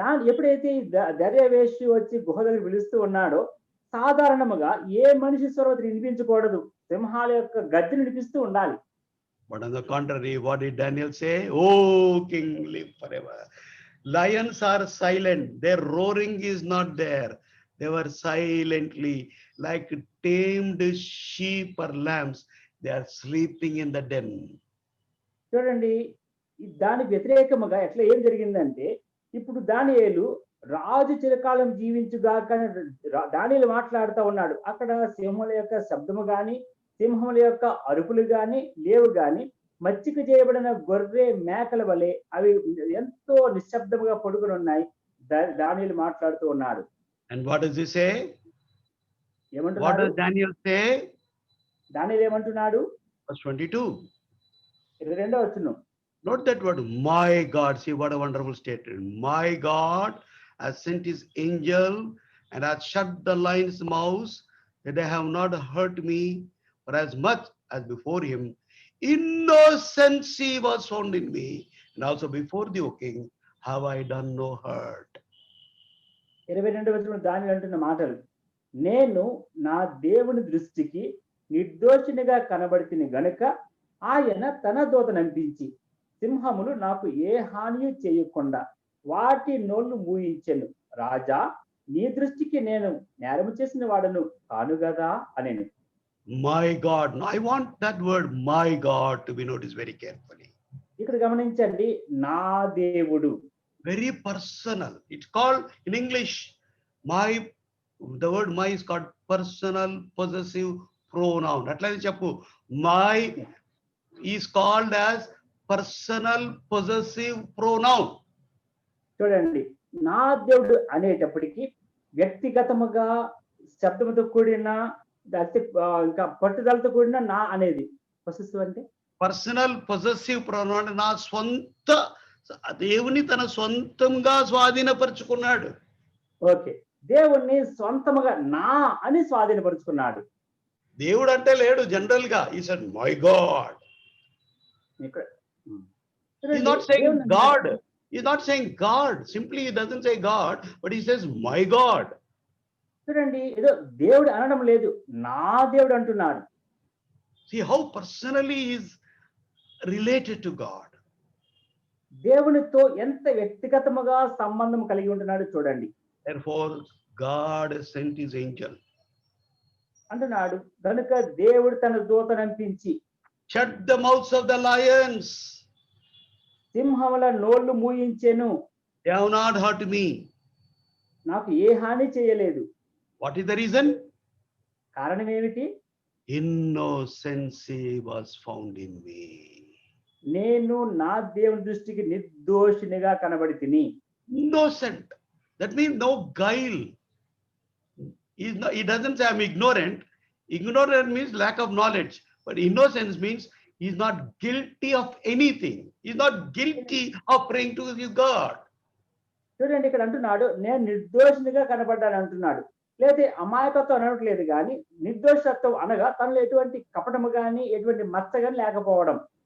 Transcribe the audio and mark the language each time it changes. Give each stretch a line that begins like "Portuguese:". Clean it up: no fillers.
Telugu: ఎప్పుడైతే దర్యావేషి వచ్చి గుహ దగ్గర పిలుస్తూ ఉన్నాడో సాధారణముగా ఏ మనిషి స్వరం వినిపించకూడదు, సింహాల యొక్క గద్దె వినిపిస్తూ ఉండాలి.
English: But on the contrary, what did Daniel say? Oh, king, live forever. Lions are silent. Their roaring is not there. They were silently, like tamed sheep or lambs. They are sleeping in the den.
Telugu: చూడండి, దానికి వ్యతిరేకముగా ఎట్లా ఏం జరిగిందంటే, ఇప్పుడు దానియేలు రాజు చిరకాలం జీవించుగాక దానియేలు మాట్లాడుతూ ఉన్నాడు. అక్కడ సింహముల యొక్క శబ్దము గాని సింహముల యొక్క అరుపులు గాని లేవు, గాని మచ్చిక చేయబడిన గొర్రె మేకల వలె అవి ఎంతో నిశ్శబ్దముగా పడుకుని ఉన్నాయి. దానియేలు మాట్లాడుతూ ఉన్నాడు.
English: And what does he say?
Telugu: ఏమంటున్నాడు?
English: What does Daniel say?
Telugu: దానియేలు ఏమంటున్నాడు?
English: Verse 22.
Telugu: 22వ వచనం.
English: Note that word, my God. See what a wonderful statement. My God has sent his angel and has shut the lion's mouth, that they have not hurt me, for as much as before him innocency was found in me, and also before thee, O king, have I done no hurt.
Telugu: 22వ వచనం దానియేలు అంటున్న మాటలు, నేను నా దేవుని దృష్టికి నిర్దోషినిగా కనబడితిని గనుక ఆయన తన దూతను పంపించి సింహములు నాకు ఏ హాని చేయకుండా వాటి నోళ్లు మూయించెను. రాజా, నీ దృష్టికి నేను నేరము చేసిన వాడను కాను గదా అనేను.
English: My God. Now I want that word, my God, to be noticed very carefully.
Telugu: ఇక్కడ గమనించండి, నా దేవుడు.
English: Very personal. It's called in English, the word my is called personal possessive pronoun.
Telugu: అట్లనే చెప్పు,
English: my is called as personal possessive pronoun.
Telugu: చూడండి, నా దేవుడు అనేటప్పటికీ వ్యక్తిగతముగా శబ్దంతో కూడిన అతి ఇంకా పట్టుదలతో కూడిన నా అనేది. పొసెసివ్ అంటే పర్సనల్ పొజెసివ్ ప్రొనౌన్, నా సొంత, దేవుని తన సొంతంగా స్వాధీనపరుచుకున్నాడు. ఓకే. దేవుణ్ణి సొంతముగా నా అని స్వాధీనపరుచుకున్నాడు. దేవుడు అంటే లేడు జనరల్ గా.
English: ఈ said my God.
Telugu: ఇక్కడ
English: He's not saying God. He's not saying God. Simply he doesn't say God, but he says my God.
Telugu: చూడండి, ఏదో దేవుడు అనడం లేదు, నా దేవుడు అంటున్నాడు.
English: See how personally he is related to God.
Telugu: దేవునితో ఎంత వ్యక్తిగతముగా సంబంధం కలిగి ఉంటున్నాడు చూడండి.
English: Therefore God sent his angel.
Telugu: అంటున్నాడు, కనుక దేవుడు తన దూతనంపించి
English: Shut the mouths of the lions.
Telugu: సింహముల నోళ్లు మూయించెను,
English: They have not hurt me.
Telugu: నాకు ఏ హాని చేయలేదు.
English: What is the reason?
Telugu: కారణం ఏమిటి?
English: Innocency was found in me.
Telugu: నేను నా దేవుని దృష్టికి నిర్దోషినిగా కనబడి తిని.
English: Innocent. That means no guile. He doesn't say I'm ignorant. Ignorant means lack of knowledge. But innocence means he's not guilty of anything. He's not guilty of praying to his God.
Telugu: చూడండి, ఇక్కడ అంటున్నాడు, నేను నిర్దోషినిగా కనబడ్డాను అంటున్నాడు. లేదా అమాయకత్వం అనట్లేదు, కానీ నిర్దోషత్వం అనగా తనలో ఎటువంటి కపటము గాని ఎటువంటి మచ్చ గాని లేకపోవడం.